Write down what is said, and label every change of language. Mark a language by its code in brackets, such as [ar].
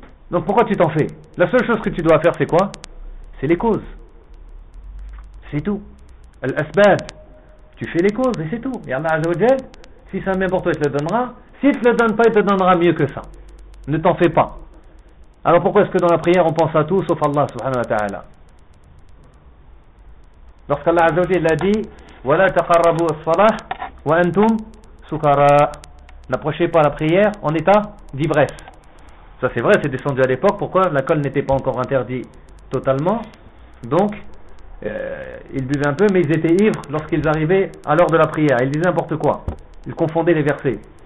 [fr] Donc pourquoi tu t'en fais? La seule chose que tu dois faire, c'est quoi? C'est les causes. C'est tout. Al-asbab. Tu fais les causes et c'est tout. Et Allah Azzawajal, si c'est un bien pour toi, il te le donnera. Si il te le donne pas, il te donnera mieux que ça. Ne t'en fais pas. Alors pourquoi est-ce que dans la prière, on pense à tout sauf Allah subhanahu wa ta'ala? Lorsqu'Allah Azzawajal a dit [ar] وَلَا تَقَرَّبُوا الصَّلَاةَ وَأَنْتُمْ سُكَرَاءَ. [fr] N'approchez pas la prière en état d'ivresse. Ça c'est vrai, c'est descendu à l'époque. Pourquoi? L'alcool n'était pas encore interdit totalement. Donc, ils buvaient un peu, mais ils étaient ivres lorsqu'ils arrivaient à l'heure de la prière. Ils disaient n'importe quoi. Ils confondaient les versets.